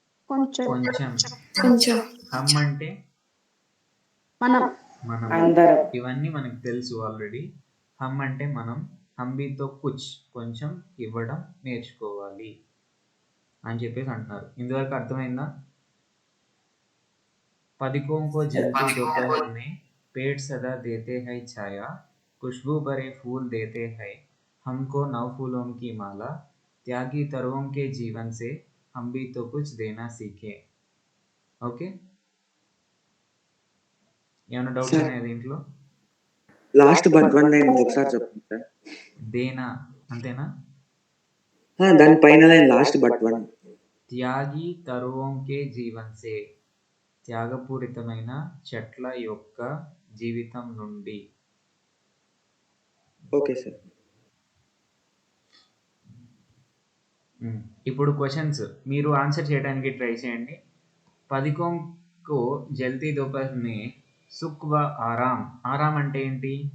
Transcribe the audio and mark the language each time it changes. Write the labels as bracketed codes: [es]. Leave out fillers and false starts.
[te] కొంచెం. కొంచెం. హమ్ అంటే మనం. మనం. అందరం. ఇవన్నీ మనకు తెలుసు ఆల్రెడీ. హమ్ అంటే మనం. [hi] హంబీతో కుచ్ [te] కొంచెం ఇవ్వడం నేర్చుకోవాలి అని చెప్పేసి అంటున్నారు. ఇంతవరకు అర్థమైందా? [hi] पथिकों को जलती दोपहर में पेड़ सदा देते हैं छाया, खुशबू भरे फूल देते हैं हमको नव फूलों की माला, त्यागी तरुओं के जीवन से हम भी तो कुछ देना सीखे. [te] ఓకే, ఏమైనా డౌట్స్ ఉన్నాయా దీంట్లో? లాస్ట్ బట్ వన్ లైన్ ఒకసారి చెప్పండి సార్. దేనా అంతేనా? దాని పైన లైన్ లాస్ట్ బట్ వన్. [hi] త్యాగి తరువం కే జీవన్ సే, [te] త్యాగపూరితమైన చెట్ల యొక్క జీవితం నుండి. Okay sir. ఇప్పుడు క్వశ్చన్స్ మీరు ఆన్సర్ చేయడానికి ట్రై చేయండి. [hi] పథికోं को जलती दोपहर में सुख व आराम, [te] ఆరాం అంటే ఏంటి?